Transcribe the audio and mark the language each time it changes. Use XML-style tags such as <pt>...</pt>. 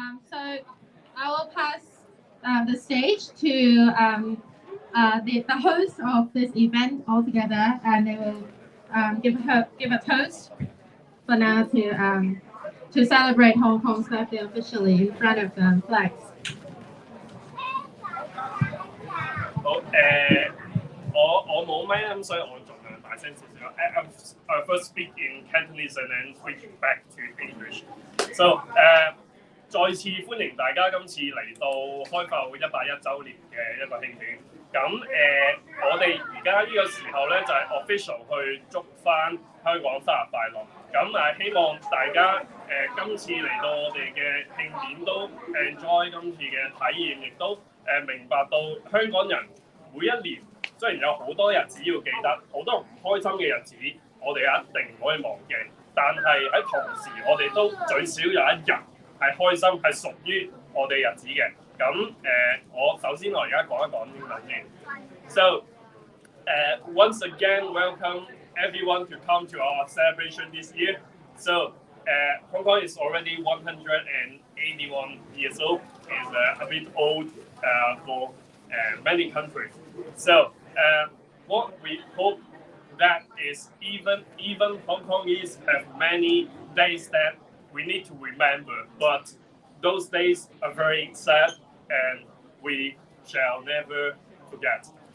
<en>So I will pass the stage to the host of this event altogether, and they will give a toast for now to celebrate Hong Kong's birthday officially in front of the flags.</en> <yue>好我冇咪咁，所以我盡量大聲少少。</yue> <en>I first speak in Cantonese and then switch back to English.</en> <yue>So 再次歡迎大家今次嚟到開埠181週年嘅一個慶典。咁我哋而家呢個時候咧就係 official 去祝翻香港生日快樂。咁希望大家今次嚟到我哋嘅慶典都 enjoy 今次嘅體驗，亦都明白到香港人每一年雖然有好多日子要記得，好多唔開心嘅日子，我哋一定唔可以忘記。但係喺同時，我哋都最少有一日係開心，係屬於我哋日子嘅。咁我首先我而家講一講英文先。</yue> <en>So once again, welcome everyone to come to our celebration this year. So Hong Kong is already 181 years old. It's a bit old for many countries. So what we hope that is even Hong Kongese have many days that we need to remember, but those days are very sad and we shall never forget.</en>